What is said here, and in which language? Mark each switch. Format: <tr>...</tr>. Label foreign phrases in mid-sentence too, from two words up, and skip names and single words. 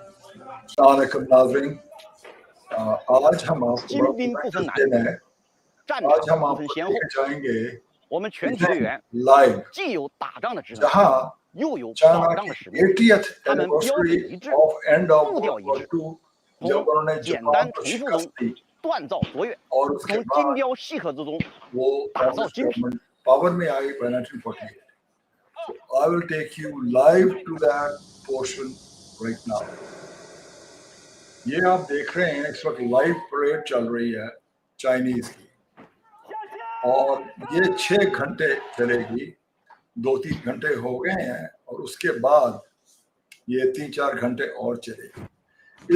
<ur>السلام علیکم ناظرین، آج ہم آپ کو</ur> <zh>精兵不分</zh> <ur>बड़ा</ur> <zh>男</zh> <ur>दिन</ur> <zh>女，</zh> <ur>है।</ur> <zh>战</zh> <ur>आज</ur> <zh>场</zh> <ur>हम</ur> <zh>不分</zh> <ur>आपको</ur> <zh>先后。</zh> <ur>لے کے جائیں گے</ur> <zh>我们全体队员</zh> <ur>लाइव</ur> <zh>既有打仗的职能，</zh> <ur>जहां</ur> <zh>又有</zh> <ur>चाइना</ur> <zh>保障</zh> <ur>की</ur> <zh>的使命。</zh> <en>80th</en> <zh>他们标准</zh> <en>anniversary</en> <zh>一致，</zh> <en>of end of</en> <zh>步调</zh> <en>World</en> <zh>一</zh> <en>War</en> <zh>致，</zh> <en>II</en> <zh>从</zh> <ur>جب انہوں نے</ur> <zh>简</zh> <ur>जापान</ur> <zh>单</zh> <ur>को</ur> <zh>重复</zh> <ur>शिकस्त</ur> <zh>中</zh> <ur>दी</ur> <zh>锻造卓越，</zh> <ur>اور اس کے</ur> <zh>从精</zh> <ur>बाद</ur> <zh>雕细刻之中</zh> <ur>वो</ur> <zh>打造</zh> <ur>कांग्रेस</ur> <zh>精品。</zh> <en>government power</en> <ur>میں آئی by 1948.</ur> <en>So I will take you live to that portion right now.</en> <ur>یہ آپ دیکھ رہے ہیں اس وقت</ur> <en>live parade</en> <ur>چل رہی ہے چائنیز کی اور یہ 6 گھنٹے چلے گی. 2-3 گھنٹے ہو گئے ہیں اور اس کے بعد یہ 3-4 گھنٹے اور چلے گی.</ur>